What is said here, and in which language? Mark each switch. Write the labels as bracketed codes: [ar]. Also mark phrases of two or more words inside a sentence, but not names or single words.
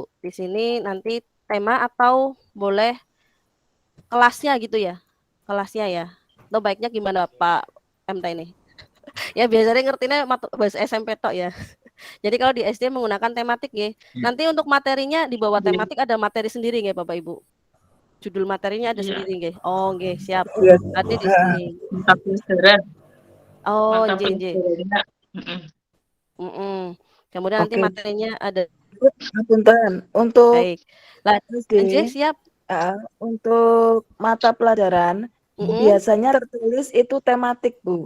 [id] Di sini nanti tema atau boleh kelasnya gitu ya. Kelasnya ya. Atau baiknya gimana Pak MT ini? Ya biasanya ngertinya bahasa SMP tok ya. Jadi kalau di SD menggunakan tematik ya. Nanti untuk materinya di bawah tematik ada materi sendiri ya Bapak Ibu. Judul materinya ada sendiri nggih. Oh nggih, siap. Berarti di sini. Oh, nggih. Kemudian nanti materinya ada. Punten. Untuk baik. Lanjut siap. Untuk mata pelajaran biasanya tertulis itu tematik Bu.